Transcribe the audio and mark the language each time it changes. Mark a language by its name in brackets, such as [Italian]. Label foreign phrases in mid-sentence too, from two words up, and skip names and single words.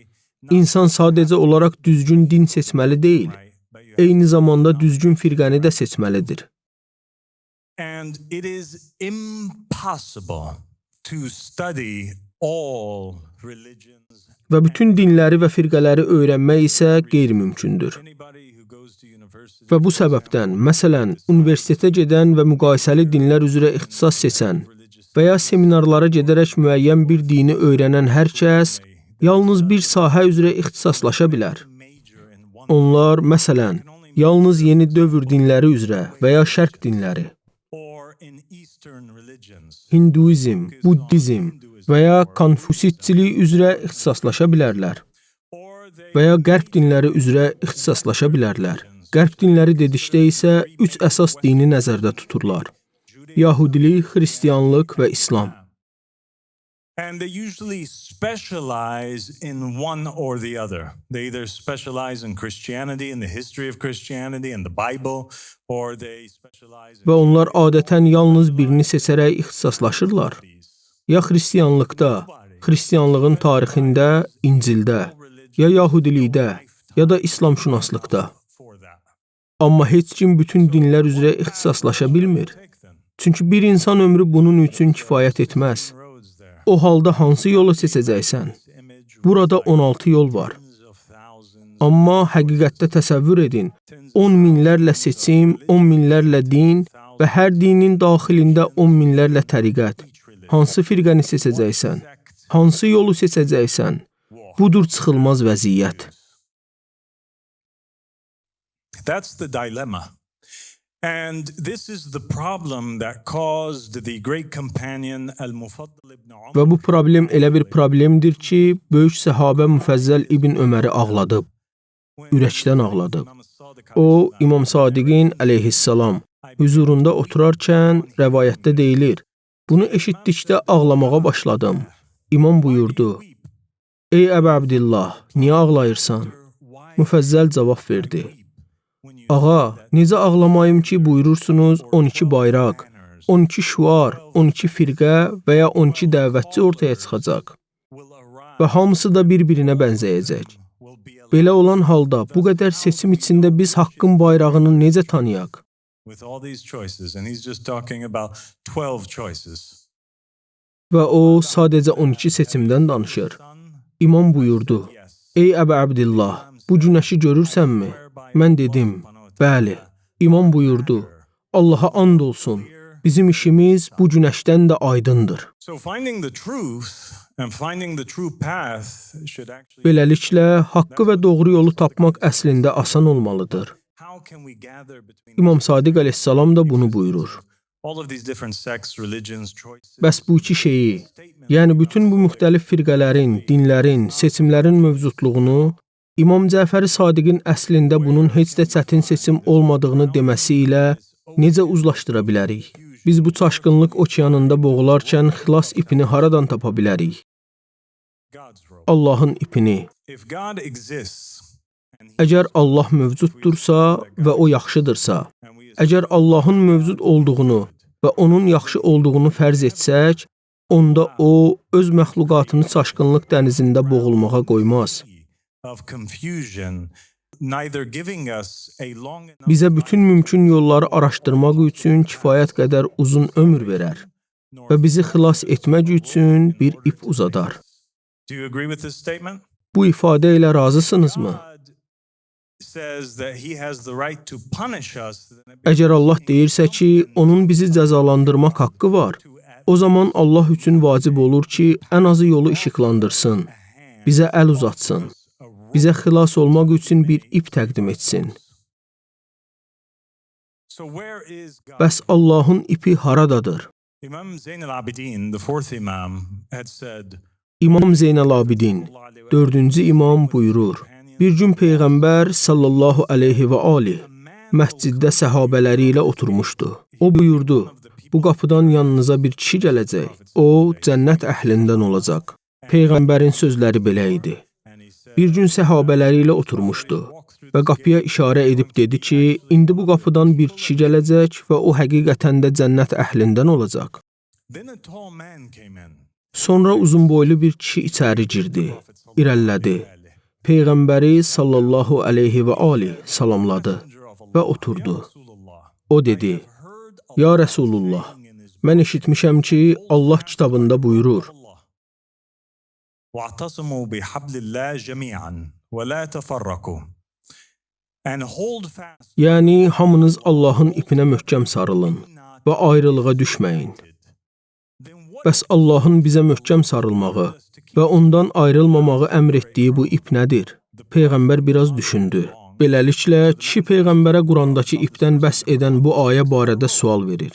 [Azerbaijani] İnsan sadəcə olaraq düzgün din seçməli deyil, [English] right, but you [Azerbaijani] eyni zamanda düzgün firqəni də seçməlidir. [English] and it is impossible to study all religions. [Azerbaijani] Və bütün dinləri və firqələri öyrənmək isə qeyri-mümkündür. [English] Anybody who goes to university [Azerbaijani] Və bu səbəbdən, məsələn, universitetə gedən və müqayisəli dinlər üzrə ixtisas seçən və ya seminarlara gedərək müəyyən bir dini öyrənən hər kəs yalnız bir sahə üzrə ixtisaslaşa bilər. [English] major in one [Azerbaijani] Onlar, məsələn, yalnız yeni dövr dinləri üzrə və ya şərq dinləri, [English] or in Eastern religions [Azerbaijani] Hinduizm, Buddizm və ya Konfusitçilik üzrə ixtisaslaşa bilərlər [English] or they [Azerbaijani] və ya qərb dinləri üzrə ixtisaslaşa bilərlər. Qərb dinləri dedikdə isə 3 əsas dini nəzərdə tuturlar. Yahudilik, Xristianlıq və İslam. [English] and they usually specialize in one or the other. They either specialize in Christianity, in the history of Christianity, in the Bible, or they specialize [Azerbaijani] Və onlar adətən yalnız birini seçərək ixtisaslaşırlar. Ya Xristianlıqda, Xristianlığın tarixində, İncildə, ya Yahudilikdə, ya da İslamşünaslıqda. [English] for that. [Azerbaijani] Amma heç kim bütün dinlər üzrə ixtisaslaşa bilmir. [English] Take them. [Azerbaijani] Çünki bir insan ömrü bunun üçün kifayət etməz. [English] Roads there. [Azerbaijani] O halda hansı yolu seçəcəksən? [English] Image [Azerbaijani] Burada 16 yol var. [English] tens of thousands. [Azerbaijani] Amma həqiqətdə təsəvvür edin, 10 minlərlə seçim, 10 minlərlə din və hər dinin daxilində 10 minlərlə təriqət. Hansı firqəni seçəcəksən? Hansı yolu seçəcəksən? Budur çıxılmaz vəziyyət. [English] That's the dilemma. And this is the problem that caused the great companion Al-Mufaddal ibn Umar. [Azerbaijani] Və bu problem elə bir problemdir ki, böyük səhabə Müfəzzəl ibn Öməri ağladıb, ürəkdən ağladıb. O, İmam Sadiqin əleyhissalam huzurunda oturarkən rəvayətdə deyilir, bunu eşitdikdə ağlamağa başladım. İmam buyurdu, ey Əbu Abdillah, niyə ağlayırsan? Müfəzzəl cavab verdi, ağa, necə ağlamayım ki, buyurursunuz 12 bayraq, 12 şüar, 12 firqə və ya 12 dəvətçi ortaya çıxacaq və hamısı da bir-birinə bənzəyəcək. Belə olan halda bu qədər seçim içində biz haqqın bayrağını necə tanıyaq? [English] With all these choices, and he's just talking about 12 choices. [Azerbaijani] Və o sadəcə 12 seçimdən danışır. İmam buyurdu, ey Əbu Abdillah, bu günəşi görürsənmi? Mən dedim, bəli. İmam buyurdu, Allaha and olsun, bizim işimiz bu günəşdən də aydındır. [English] So finding the truth and finding the true path should actually [Azerbaijani] Beləliklə, haqqı və doğru yolu tapmaq əslində asan olmalıdır. [English] how can we gather between [Azerbaijani] İmam Sadiq əleyhissalam da bunu buyurur. [English] all of these different sects, religions, choices? [Azerbaijani] Bəs bu iki şeyi, yəni bütün bu müxtəlif firqələrin, dinlərin, seçimlərin mövcudluğunu İmam Cəfəri Sadiqin əslində bunun heç də çətin seçim olmadığını deməsi ilə necə uzlaşdıra bilərik? Biz bu çaşqınlıq okeanında boğularkən xilas ipini haradan tapa bilərik? [English] God's role. [Azerbaijani] Allahın ipini. [English] If God exists and [Azerbaijani] Əgər Allah mövcuddursa və o yaxşıdırsa, əgər Allahın mövcud olduğunu və onun yaxşı olduğunu fərz etsək, onda o öz məxluqatını çaşqınlıq dənizində boğulmağa qoymaz. [English] of confusion, neither giving us a long enough [Azerbaijani] Bizə bütün mümkün yolları araşdırmaq üçün kifayət qədər uzun ömür verər və bizi xilas etmək üçün bir ip uzadar. [English] Do you agree with this statement? [Azerbaijani] Bu ifadə ilə razısınızmı? [English] God says that he has the right to punish us. [Azerbaijani] Əgər Allah deyirsə ki, onun bizi cəzalandırmaq haqqı var, o zaman Allah üçün vacib olur ki, ən azı yolu işıqlandırsın, bizə əl uzatsın, bizə xilas olmaq üçün bir ip təqdim etsin. [English] So where is God? [Azerbaijani] Bəs Allahın ipi haradadır? [English] Imam Zayn al-Abidin, the fourth imam, had said, [Azerbaijani] İmam Zeynəl-Abidin, 4-cü imam buyurur, bir gün Peyğəmbər [Arabic] صلى الله عليه [Azerbaijani] və aleyh məsciddə səhabələri ilə oturmuşdu. O buyurdu, bu qapıdan yanınıza bir kişi gələcək, o cənnət əhlindən olacaq. Peyğəmbərin sözləri belə idi. Bir gün səhabələri ilə oturmuşdu və qapıya işarə edib dedi ki, indi bu qapıdan bir kişi gələcək və o həqiqətən də cənnət əhlindən olacaq. then a tall man came in. Sonra uzunboylu bir kişi içəri girdi, irəlilədi. Peyğəmbəri [Arabic] صلى الله عليه [Azerbaijani] və aleyh salamladı və oturdu. O dedi, [Arabic] يا رسول الله, [Azerbaijani] mən eşitmişəm ki, Allah kitabında buyurur, [Arabic] وَاعْتَصِمُوا بِحَبْلِ اللَّهِ جَمِيعًا وَلَا تَفَرَّقُوا. [English] And hold fast. [Azerbaijani] yəni hamınız Allahın ipinə möhkəm sarılın və ayrılığa düşməyin. Bəs Allahın bizə möhkəm sarılmağı və ondan ayrılmamağı əmr etdiyi bu ip nədir? Peyğəmbər biraz düşündü. Beləliklə, kişi Peyğəmbərə Qurandakı ipdən bəhs edən bu ayə barədə sual verir.